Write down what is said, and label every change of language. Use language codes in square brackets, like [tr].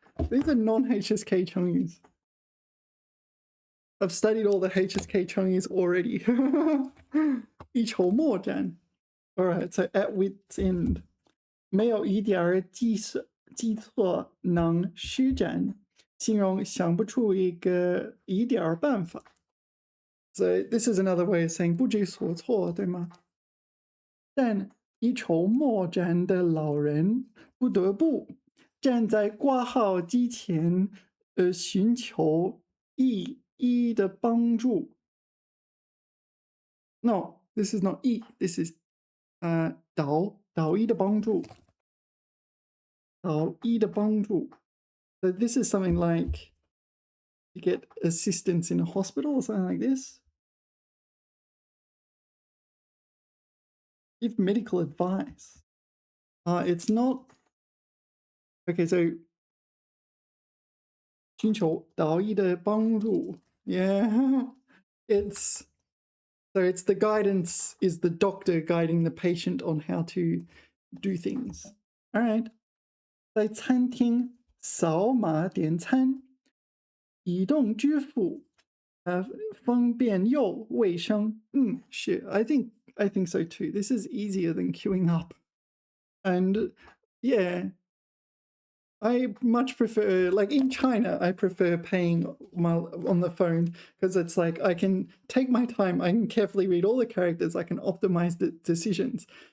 [en] These are non-HSK 成语. I've studied all the HSK 成语 already. 一筹莫展.All right, so at wit's end. [zh] 没有一点儿计策能施展，形容想不出一点儿办法。 [en] So this is another way of saying [zh] 不知所措，对吗？但一筹莫展的老人不得不站在挂号机前，寻求医的帮助。 [en] No, this is not 医 this is [zh] 导医的帮助。医的帮助。 [en] So this is something like you get assistance in a hospital or something like this. Give medical advice. It's not okay. [zh] So 寻求导医的帮助. [en] Yeah, it's so it's the guidance is the doctor guiding the patient on how to do things. All right. [zh] 在餐厅扫码点餐，移动支付方便又卫生. [en] Shit, I think so too. This is easier than queuing up. And yeah, I much prefer, like in China, I prefer paying on the phone because it's like I can take my time, I can carefully read all the characters, I can optimize the decisions.